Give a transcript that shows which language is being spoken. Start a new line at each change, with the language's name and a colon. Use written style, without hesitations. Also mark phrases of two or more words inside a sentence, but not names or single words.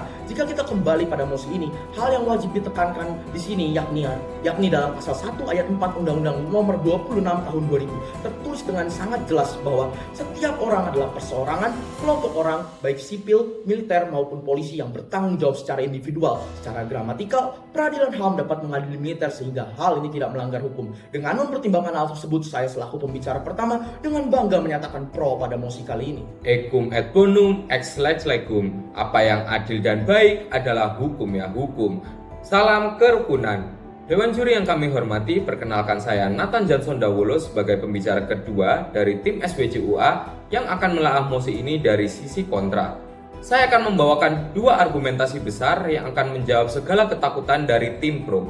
Indonesian: Jika kita kembali pada mosi ini, hal yang wajib ditekankan di sini yakni dalam pasal 1 ayat 4 Undang-Undang Nomor 26 Tahun 2000 tertulis tertulis dengan sangat jelas bahwa setiap orang adalah perseorangan, kelompok orang, baik sipil, militer maupun polisi yang bertanggung jawab secara individual. Secara gramatikal, peradilan HAM dapat mengadili militer sehingga hal ini tidak melanggar hukum. Dengan mempertimbangkan hal tersebut, saya selaku pembicara pertama dengan bangga menyatakan pro pada mosi kali ini.
Latin: Ecum et bonum ex lege legum.
Indonesian: Apa yang adil dan baik adalah hukum ya hukum. Salam kerukunan. Dewan juri yang kami hormati, perkenalkan saya Nathan Johnson Dawolo sebagai pembicara kedua dari tim SWCUA yang akan menelaah mosi ini dari sisi kontra. Saya akan membawakan dua argumentasi besar yang akan menjawab segala ketakutan dari tim pro.